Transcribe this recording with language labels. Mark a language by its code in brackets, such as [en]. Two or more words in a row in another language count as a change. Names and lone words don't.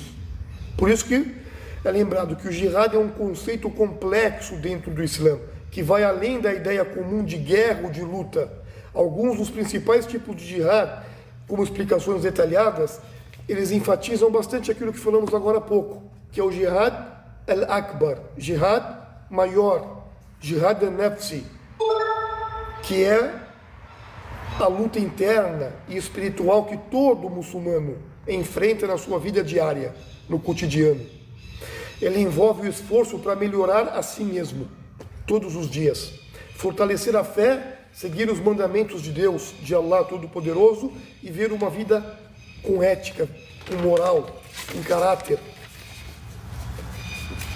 [pt] Por isso que é lembrado que o jihad é um conceito complexo dentro do Islã, que vai além da ideia comum de guerra ou de luta. Alguns dos principais tipos de jihad, como explicações detalhadas, eles enfatizam bastante aquilo que falamos agora há pouco, que é o [ar] جهاد الأكبر, [pt] jihad maior, [ar] جهاد النفس, [pt] que é a luta interna e espiritual que todo muçulmano enfrenta na sua vida diária, no cotidiano. Ele envolve o esforço para melhorar a si mesmo, todos os dias, fortalecer a fé, seguir os mandamentos de Deus, de Allah Todo-Poderoso, e ver uma vida com ética, com moral, com caráter.